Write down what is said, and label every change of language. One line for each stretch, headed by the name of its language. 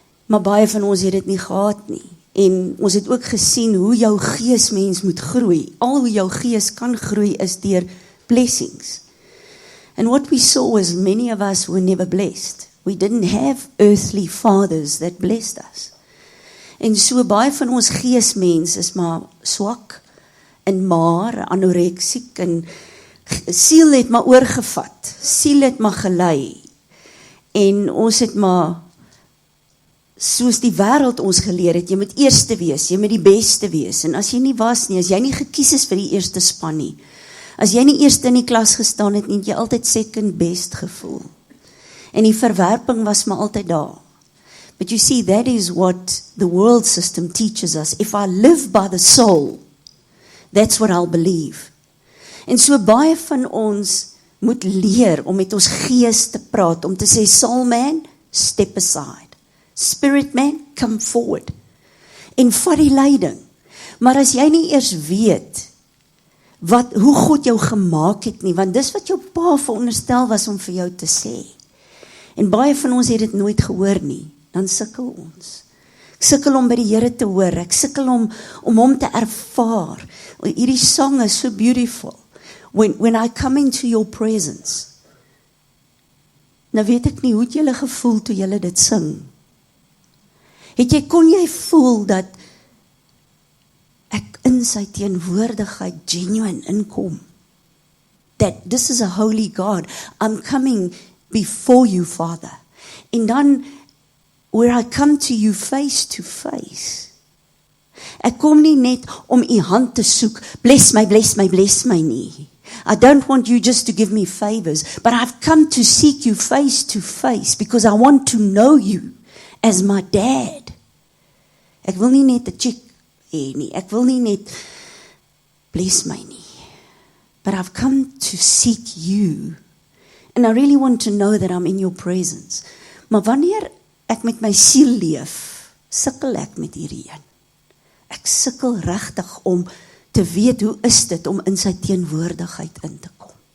Afrikaans: Maar baie van ons het dit nie gehad nie. En ons het ook gesien hoe jou geesmens moet groei. Al hoe jou gees kan groei is deur blessings.
English: And what we saw was many of us were never blessed. We didn't have earthly fathers that blessed us.
Afrikaans: En so baie van ons geesmens is maar swak en maar anoreksiek en siel het maar oorgevat. Siel het maar gelei. En ons het maar soos die wêreld ons geleer het, jy moet eerste wees, jy moet die beste wees. En as jy nie was nie, as jy nie gekies is vir die eerste span nie, as jy nie eerste in die klas gestaan het nie, het jy altyd second best gevoel. En die verwerping was maar altyd daar.
English: But you see, that is what the world system teaches us. If I live by the soul, that's what I'll believe.
Afrikaans: En so baie van ons moet leer om met ons gees te praat, om te sê, soul man, step aside.
English: Spirit man, come forward.
Afrikaans: En vat die leiding. Maar as jy nie eers weet, hoe God jou gemaak het nie, want dis wat jou pa veronderstel was om vir jou te sê. En baie van ons het dit nooit gehoor nie, dan sukkel ons. Ek sukkel om by die Here te hoor, ek sukkel om hom te ervaar. Hierdie song is so beautiful.
English: When I come into your presence.
Afrikaans: Nou weet ek nie, hoe het julle gevoel toe julle dit sing? Kon jy voel dat ek in sy teenwoordigheid genuine inkom?
English: That this is a holy God. I'm coming before you, Father.
Afrikaans: En dan,
English: where I come to you face to face.
Afrikaans: Ek kom nie net om u hand te soek,
English: bless my, bless my, bless my
Afrikaans: nie.
English: I don't want you just to give me favors, but I've come to seek you face to face, because I want to know you as my dad.
Afrikaans: Ek wil nie net 'n chick hê nie, ek wil nie net bless my nie,
English: but I've come to seek you, and I really want to know that I'm in your presence.
Afrikaans: Maar wanneer ek met my siel leef, sukkel ek met hierdie een. Ek sukkel regtig om te weet hoe is dit om in sy teenwoordigheid in te kom.